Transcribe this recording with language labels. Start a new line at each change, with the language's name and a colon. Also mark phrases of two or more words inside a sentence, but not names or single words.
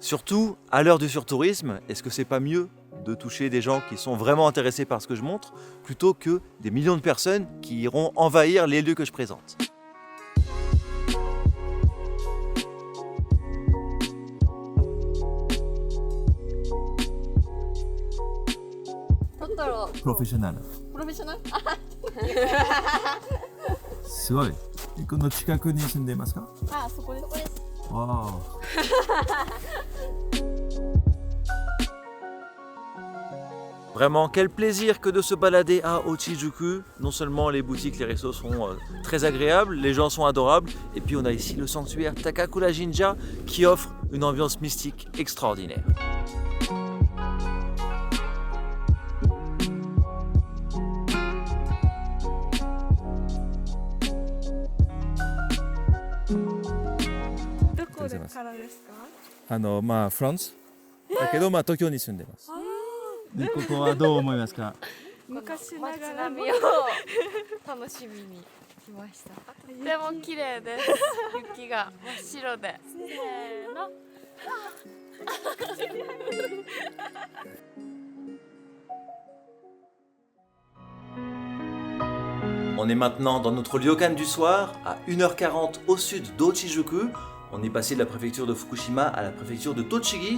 French: Surtout, à l'heure du surtourisme, est-ce que c'est pas mieux de toucher des gens qui sont vraiment intéressés par ce que je montre, plutôt que des millions de personnes qui iront envahir les lieux que je présente ? Professionnel.
Japanese: プロフェッショナルすごい。この近くに住んでいますか？あ、そこです。そこです。わあ。
French: Vraiment, quel plaisir que de se balader à Ochijuku. Non seulement les boutiques, les restos sont très agréables, les gens sont adorables, et puis on a ici le sanctuaire Takakura Jinja qui offre une ambiance mystique extraordinaire.
Japanese: France だけど東京に住んでます。でここはどう思いますか？昔ながらの街並みを楽しみに来ました。とても綺麗です。雪が真っ白で。せーの。
French: On est maintenant dans notre ryokan du soir, à 1h40 au sud d'Ochijuku. On est passé de la préfecture de Fukushima à la préfecture de Tochigi.